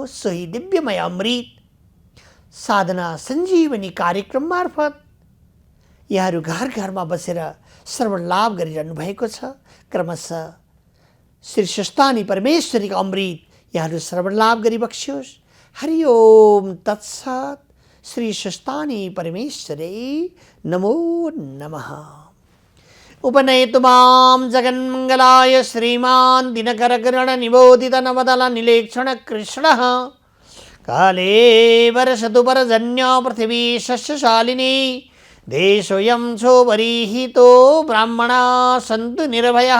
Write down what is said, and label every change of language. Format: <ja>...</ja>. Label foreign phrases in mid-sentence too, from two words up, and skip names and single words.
<ne>सोही दिव्यमय अमृत साधना सञ्जीवनी कार्यक्रम मार्फत यहाँहरू घर घरमा बसेर श्रवण लाभ गरिरहनु भएको छ। क्रमशः श्री स्वस्थानी परमेश्वरीको अमृत यहाँहरू श्रवण लाभ गरिबक्स्योस्।</ne> <sa>हरि ओम तत्सत्। श्री स्वस्थानी परमेश्वरी नमो नमः। उपनयतु मां जगन्मङ्गलाय श्रीमान् दिनकरकिरण निबोधित नवदल निलेक्षण कृष्णः। काले वर्षतु पर्जन्य पृथिवी शस्यशालिनी देशोऽयं क्षोभरीहितो ब्राह्मणा सन्तु निर्भयः।</sa>